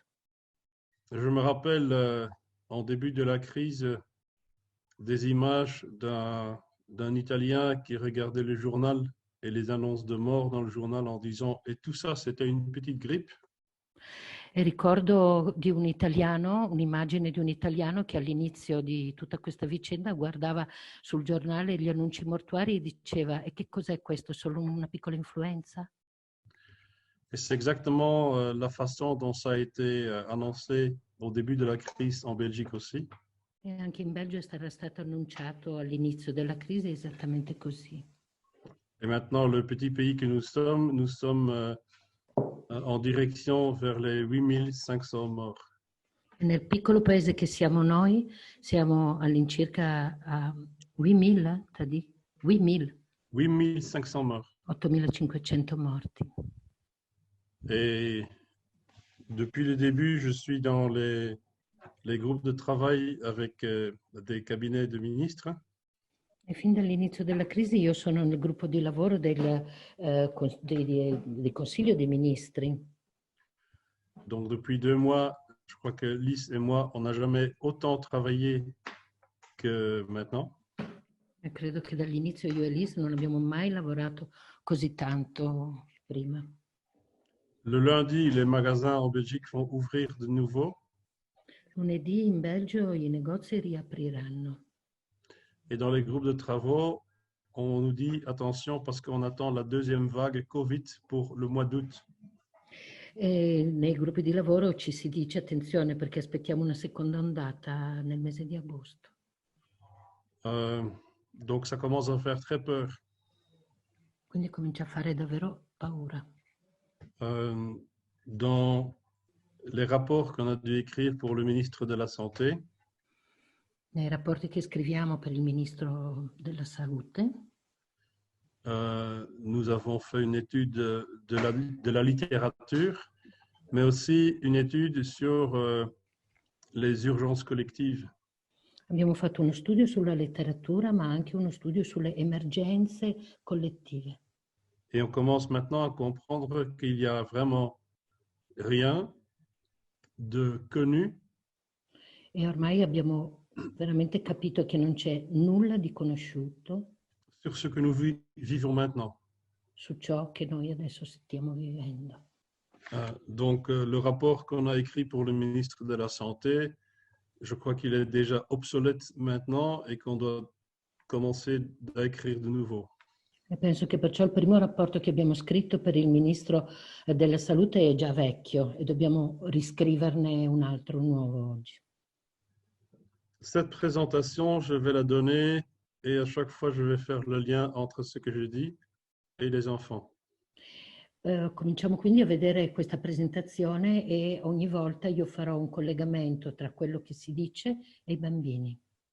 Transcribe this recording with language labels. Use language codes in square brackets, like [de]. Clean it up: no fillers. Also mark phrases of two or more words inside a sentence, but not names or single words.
[fr] Je me rappelle en début de la crise des images d'un Italien qui regardait le journal et les annonces de mort dans le journal en disant « Et tout ça, c'était une petite grippe ». [it] E ricordo di un italiano, un'immagine di un italiano che all'inizio di tutta questa vicenda guardava sul giornale gli annunci mortuari e diceva: e che cos'è questo? Solo una piccola influenza? [fr] Et c'est exactement la façon dont ça a été annoncé au début de la crise en Belgique aussi. [it] E anche in Belgio era stato annunciato all'inizio della crisi esattamente così. [fr] Et maintenant, le petit pays que nous sommes en direction vers les 8500 morts. [it] E nel piccolo paese che siamo noi, siamo all'incirca a 8.000, 8.000, [fr] 8500 morts. [it] 8.500 morti. [fr] Et depuis le début, je suis dans les groupes de travail avec des cabinets de ministres. [it] E fin dall'inizio della crisi io sono nel gruppo di lavoro del Consiglio dei Ministri. [fr] Donc depuis 2 mois, je crois que Lise et moi, on n'a jamais autant travaillé que maintenant. [it] E credo che dall'inizio io e Lise non abbiamo mai lavorato così tanto prima. [fr] Le lundi, les magasins en Belgique vont ouvrir de nouveau. [it] Lunedì in Belgio i negozi riapriranno. [fr] Et dans les groupes de travaux, on nous dit attention parce qu'on attend la deuxième vague Covid pour le mois d'août. [it] E nei gruppi di lavoro ci si dice attenzione perché aspettiamo una seconda ondata nel mese di agosto. [fr] Donc ça commence à faire très peur. [it] Quindi comincia a fare davvero paura. [fr] Dans les rapports qu'on a dû écrire pour le ministre de la Santé, [it] Nei rapporti che scriviamo per il Ministro della Salute, [fr] nous avons fait une étude de la littérature, mais aussi une étude sur les urgences collectives. [it] abbiamo fatto uno studio sulla letteratura, ma anche uno studio sulle emergenze collettive. [fr] Et on commence maintenant à comprendre qu'il n'y a vraiment rien de connu [it] E ormai abbiamo veramente capito che non c'è nulla di conosciuto [fr] sur ce que nous vivons maintenant. [it] su ciò che noi adesso stiamo vivendo. [fr] Donc, le rapport qu'on a écrit pour le ministre de la Santé, je crois qu'il est déjà obsolète maintenant et qu'on doit commencer à écrire de nouveau. [it] E penso che perciò il primo rapporto che abbiamo scritto per il Ministro della Salute è già vecchio e dobbiamo riscriverne un altro nuovo oggi. [fr] Cette présentation, je vais la donner et à chaque fois, je vais faire le lien entre ce que je dis et les enfants. [it] Cominciamo quindi a vedere questa presentazione e ogni volta io farò un collegamento tra quello che si dice e i bambini.